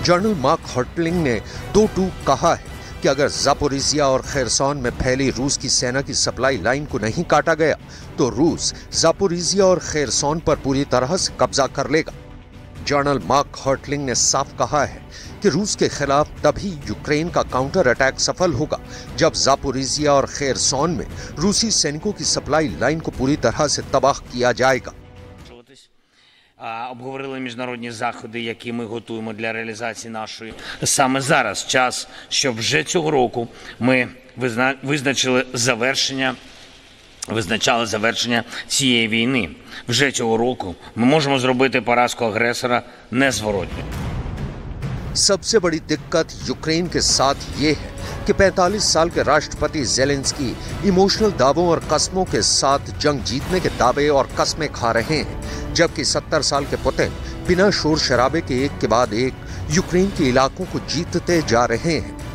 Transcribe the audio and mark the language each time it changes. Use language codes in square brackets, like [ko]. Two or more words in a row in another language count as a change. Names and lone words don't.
[hi] जनरल मार्क हर्टलिंग ने 2 टूक कहा है कि अगर जापोरिजिया और खेरसोन में फैली रूस की सेना की [en] supply line [hi] को नहीं काटा गया तो रूस जापोरिजिया और खेरसोन पर पूरी तरह से कब्जा कर लेगा। जनरल मार्क हर्टलिंग ने साफ कहा है कि रूस के खिलाफ तभी यूक्रेन का [en] counter attack [hi] सफल होगा जब जापोरिजिया और खेरसोन में रूसी सैनिकों की [en] supply line [hi] को पूरी तरह से तबाह किया जाएगा। [uk] Обговорили міжнародні заходи, які ми готуємо для реалізації нашої. Саме зараз час, щоб вже цього року ми визначали завершення цієї війни. Вже цього року ми можемо зробити поразку агресора незворотньо. [hi] सबसे बड़ी दिक्कत यूक्रेन के साथ ये है कि 45 साल के राष्ट्रपति ज़ेलेंस्की इमोशनल दावों और कस्मों के साथ जंग जीतने के दावे और कस्में खा रहे हैं, जबकि 70 साल के पुतिन बिना शोर शराबे के एक के बाद एक यूक्रेन के इलाकों को जीतते जा रहे हैं।